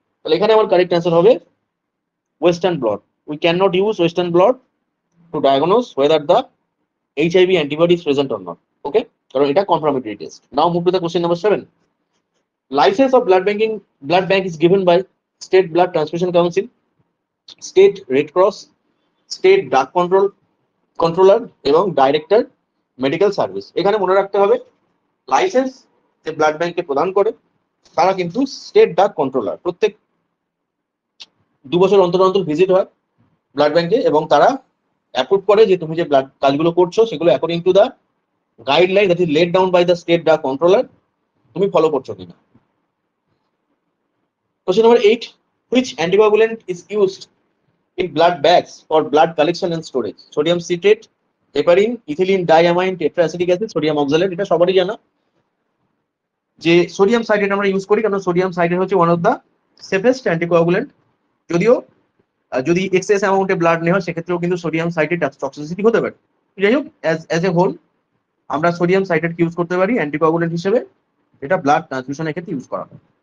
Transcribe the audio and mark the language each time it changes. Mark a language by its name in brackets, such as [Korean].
[Bangla] তাহলে এখানে আমার কারেক্ট অ্যান্সার হবে [English] Western blot. We can not use western blot to diagnose whether the HIV antibody is present or not. [Bangla] Okay, কারণ এটা confirmatory test. [English] Now move to the question number 7. License of blood bank is given by State Blood Transfusion Council, State Red Cross, State Drug Controller এবং Director Medical Service. [Bangla] এখানে মনে রাখতে হবে licence যে blood ব্যাংকে প্রদান করে তারা কিন্তু স্টেট ড্রাগ কন্ট্রোলার। প্রত্যেক 2 বছর অন্তর অন্তর ভিজিট হয় ব্লাড ব্যাংকে, এবং তারা অ্যাপ্রুভ করে যে তুমি যে ব্লাড কাজগুলো করছো সেগুলো [English] according to the guideline that is laid down by the state drug controller [Bangla] তুমি ফলো করছো কিনা। [English] Question number 8. Which anticoagulant is used in blood bags for blood collection and storage? Sodium citrate, heparin, ethylene diamine tetraacetic acid, sodium oxalate. [Bangla] এটা সবারই জানা যে sodium citrate আমরা use করি, কারণ সোডিয়াম সাইট্রেট হচ্ছে [English] One of the safest anticoagulant. [Bangla] যদিও যদি এক্সেস অ্যামাউন্টে ব্লাড নেওয়া হয় সেক্ষেত্রেও কিন্তু সোডিয়াম সাইট্রেট টক্সিসিটি হতে পারে। যাই হোক, অ্যাজ এ হোল আমরা সোডিয়াম সাইট্রেট ইউজ করতে পারি অ্যান্টিকোয়াগুলেন্ট হিসেবে, এটা ব্লাড ট্রান্সফিউশনের ক্ষেত্রে ইউজ করা হয়।